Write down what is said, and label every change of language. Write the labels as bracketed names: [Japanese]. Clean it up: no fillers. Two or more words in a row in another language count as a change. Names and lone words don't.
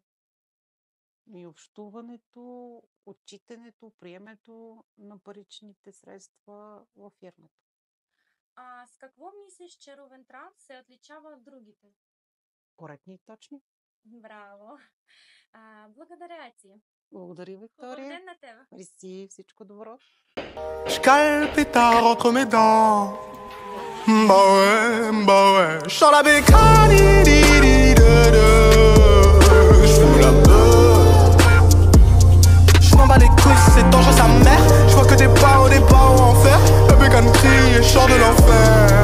[Bulgarian] И общуването, отчитането, приемането на паричните средства във фирмата. С какво мислиш, че Рувен Транс се отличава от другите? Коректни и точни. Браво! Благодаря ти. Благодаря, Виктория. Хубав ден на тебе. Мерси, всичко добро. [French] Je cale le pétard entre mes dents. Bah ouais, je sens la bécane. J'fume la peur. Je m'en bats les couilles, c'est dangereux sa mère. Je vois que des pas en enfer. La bécane crie et je sors de l'enfer.